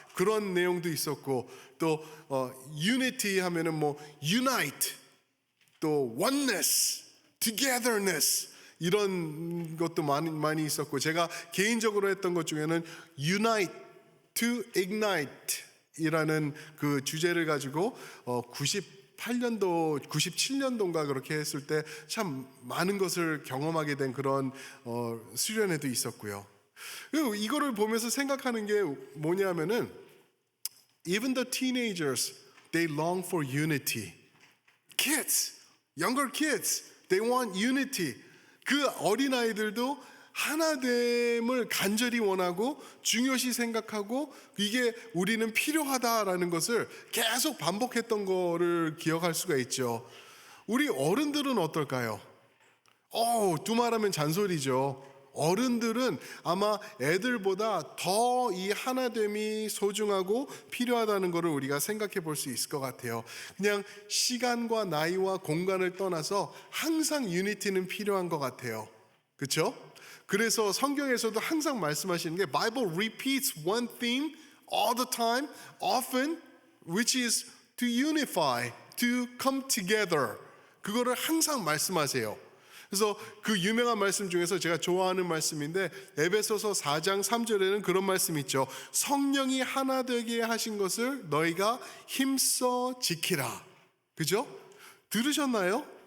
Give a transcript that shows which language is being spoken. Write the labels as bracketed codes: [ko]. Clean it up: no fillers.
[ko] 그런 내용도 있었고 또 unity 하면은 뭐 unite, 또 oneness, togetherness 이런 것도 많이 있었고 제가 개인적으로 했던 것 중에는 unite to ignite 이라는 그 주제를 가지고 98년도, 97년도인가 그렇게 했을 때 참 많은 것을 경험하게 된 그런 수련회도 있었고요. 그리고 이거를 보면서 생각하는 게 뭐냐면은 [en] even the teenagers, they long for unity. Kids, younger kids, they want unity. [ko] 그 어린아이들도 하나됨을 간절히 원하고 중요시 생각하고 이게 우리는 필요하다라는 것을 계속 반복했던 거를 기억할 수가 있죠. 우리 어른들은 어떨까요? 두말하면 잔소리죠. 어른들은 아마 애들보다 더 이 하나됨이 소중하고 필요하다는 것을 우리가 생각해 볼 수 있을 것 같아요. 그냥 시간과 나이와 공간을 떠나서 항상 유니티는 필요한 것 같아요. 그렇죠? 그래서 성경에서도 항상 말씀하시는 게 [en] Bible repeats one theme all the time, often, which is to unify, to come together. [ko] 그거를 항상 말씀하세요. 그래서 그 유명한 말씀 중에서 제가 좋아하는 말씀인데 에베소서 4장 3절에는 그런 말씀이 있죠. 성령이 하나 되게 하신 것을 너희가 힘써 지키라. 그죠? 들으셨나요?